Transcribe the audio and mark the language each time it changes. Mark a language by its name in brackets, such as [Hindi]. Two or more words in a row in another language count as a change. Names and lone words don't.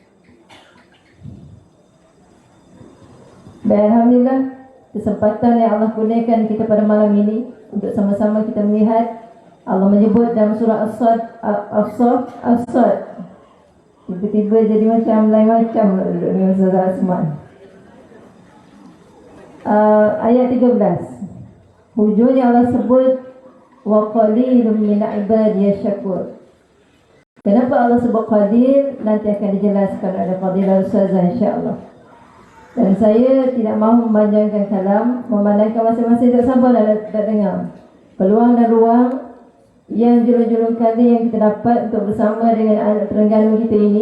[Malay] Baik, alhamdulillah, kesempatan yang Allah kurniakan kita pada malam ini untuk sama-sama kita melihat Allah menyebut dalam surah As-Sad. Tiba-tiba jadi macam lain macam dengan surah Asma. Ayat 13. Hujungnya Allah sebut [Arabic] وقليل من عبادي الشكور. [Malay] Kenapa Allah sebut qadir? Nanti akan dijelaskan oleh Fadilah Ustazah, [Arabic] إن شاء الله. [Malay] Dan saya tidak mahu memanjangkan kalam, memandangkan masing-masing tak sabar dan dengar peluang dan ruang yang julung-julung kali yang kita dapat untuk bersama dengan anak Terengganu kita ini.